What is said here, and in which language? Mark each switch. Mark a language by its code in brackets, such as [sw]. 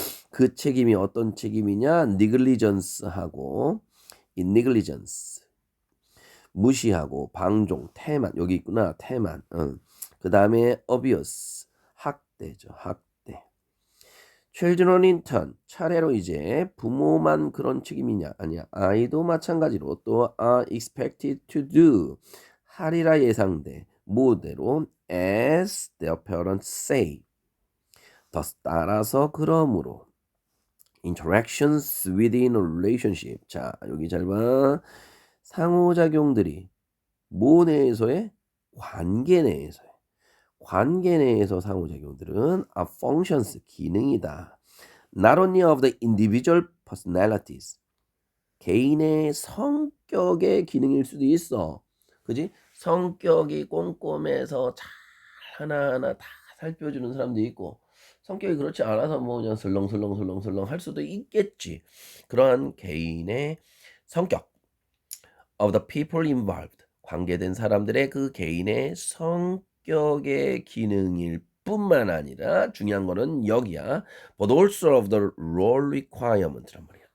[ko] 그 책임이 어떤 책임이냐? negligence하고 negligence 무시하고 방종, 태만 여기 있구나. 태만. 그 다음에 abuse 학대죠. 학대. [en] Children in turn [ko] 차례로 이제 부모만 그런 책임이냐? 아니야. 아이도 마찬가지로 또 [en] are expected to do [ko] 하리라 예상돼. [en] 뭐대로 as their parents say. [ko] 더 따라서 그러므로 [en] interactions within a relationship. [ko] 자, 여기 잘 봐. 상호작용들이 뭐 내에서의? 관계 내에서의. 관계 내에서 상호작용들은 [en] are functions, [ko] 기능이다. [en] Not only of the individual personalities. [ko] 개인의 성격의 기능일 수도 있어. 그지? 성격이 꼼꼼해서 잘 하나하나 다 살펴주는 사람도 있고 성격이 그렇지 않아서 뭐 그냥 설렁설렁 할 수도 있겠지. 그러한 개인의 성격 [en] of the people involved [ko] 관계된 사람들의 그 개인의 성격의 기능일 뿐만 아니라 중요한 거는 여기야. [en] But also of the role requirement란 말이야.